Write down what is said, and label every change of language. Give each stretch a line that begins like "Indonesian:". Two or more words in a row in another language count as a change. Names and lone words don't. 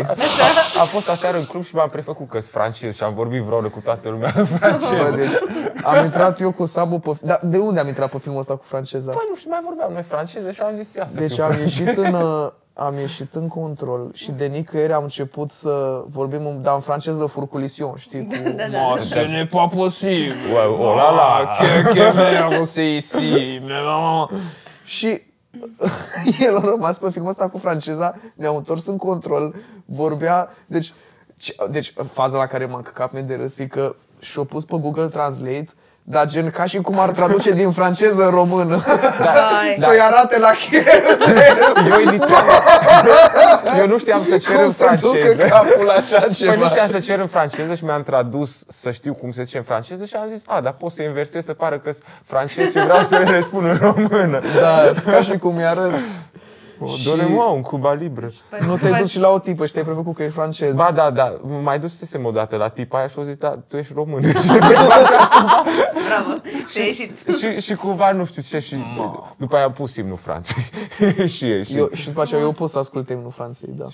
Romanian: A fost aseară în club și m-am prefăcut că-s francez și am vorbit vreo oră cu toată lumea în franceză. Deci, am intrat eu cu Sabu pe... Dar de unde am intrat pe filmul ăsta cu franceza? Păi nu știu, mai vorbeam noi franceză și am zis ia să deci am ieșit în control și de nicăieri am început să vorbim, dar în franceză furculision, știi? Cu...
French: Ce n'est pas possible! Oh la la! Que merde c'est ici!
Romanian: Și el a rămas pe filmul ăsta cu franceza, ne-am întors în control, vorbea... Deci faza la care m-am căcat de râs e că și-a pus pe Google Translate Dar gen ca și cum ar traduce din franceză în română. Vai. Să-i arate la chel. Eu inițial... Eu nu știam să cer Cum în să ducă franceză. capul așa ceva? Păi nu știam să cer în franceză și mi-am tradus să știu cum se zice în franceză și am zis, dar pot să inversez să pară că-s francez și vreau să răspund în română. Da, ca și cum i-arăți.
French: Dore-moi un Cuba Libre.
Romanian: Nu te-ai dus și la o tipă și te-ai prefăcut că ești francez. Ba da, mai dusesem o dată la tipa aia și o zis, da, tu ești român. Bravo, te-ai ieșit. și cumva nu știu ce și după aia am pus imnul Franței. și Și după aceea eu pus să ascult imnul Franței, da.